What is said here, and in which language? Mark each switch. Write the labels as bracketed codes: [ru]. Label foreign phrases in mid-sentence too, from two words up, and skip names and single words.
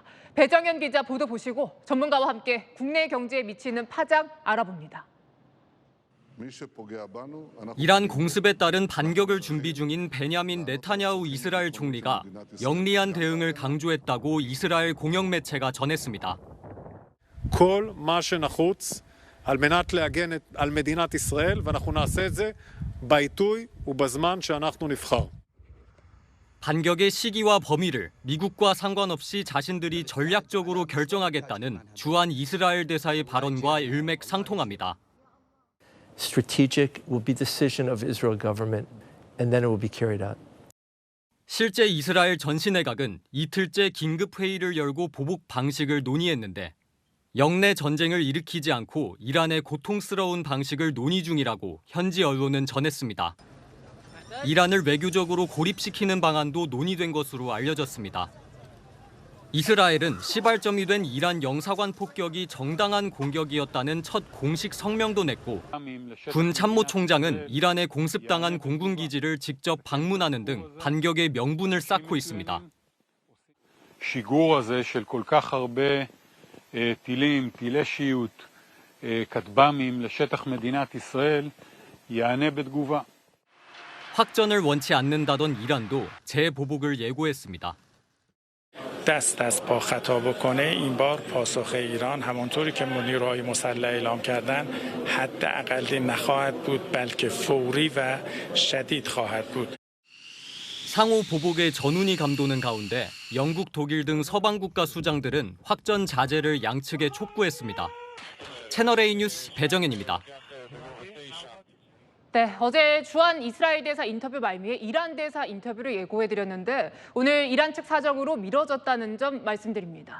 [ko] 배정현 기자 보도 보시고 전문가와 함께 국내 경제에 미치는 파장 알아봅니다. 이란 공습에 따른 반격을 준비 중인 베냐민 네타냐후 이스라엘 총리가 영리한 대응을 강조했다고 이스라엘 공영 매체가 전했습니다. [he] כל מה שנחוץ על מנת להגן על מדינת ישראל, ואנחנו נעשה את זה בעיתוי ובזמן שאנחנו נבחר. [ko] 반격의 시기와 범위를 미국과 상관없이 자신들이 전략적으로 결정하겠다는 주한 이스라엘 대사의 발언과 일맥상통합니다. [en] Strategic will be decision of Israel government, and then it will be carried out. [ko] 실제 이스라엘 전시 내각은 이틀째 긴급 회의를 열고 보복 방식을 논의했는데 영내 전쟁을 일으키지 않고 이란의 고통스러운 방식을 논의 중이라고 현지 언론은 전했습니다. 이란을 외교적으로 고립시키는 방안도 논의된 것으로 알려졌습니다. 이스라엘은 시발점이 된 이란 영사관 폭격이 정당한 공격이었다는 첫 공식 성명도 냈고 군 참모총장은 이란에 공습당한 공군기지를 직접 방문하는 등 반격의 명분을 쌓고 있습니다. [he] שיגור הזה של כל כך הרבה טילים, טילי שיוט, כטב"מים לשטח מדינת ישראל יענה בתגובה. [ko] 확전을 원치 않는다던 이란도 재보복을 예고했습니다. [fa] دست از پا خطا بکنه این بار پاسخ ایران همانطوری که نیروهای مسلح اعلام کردن حداقل نخواهد بود بلکه فوری و شدید خواهد بود. [ko] 상호 보복의 전운이 감도는 가운데 영국, 독일 등 서방 국가 수장들은 확전 자제를 양측에 촉구했습니다. 채널A 뉴스 배정현입니다. 네, 어제 주한 이스라엘 대사 인터뷰 말미에 이란 대사 인터뷰를 예고해드렸는데 오늘 이란 측 사정으로 미뤄졌다는 점 말씀드립니다.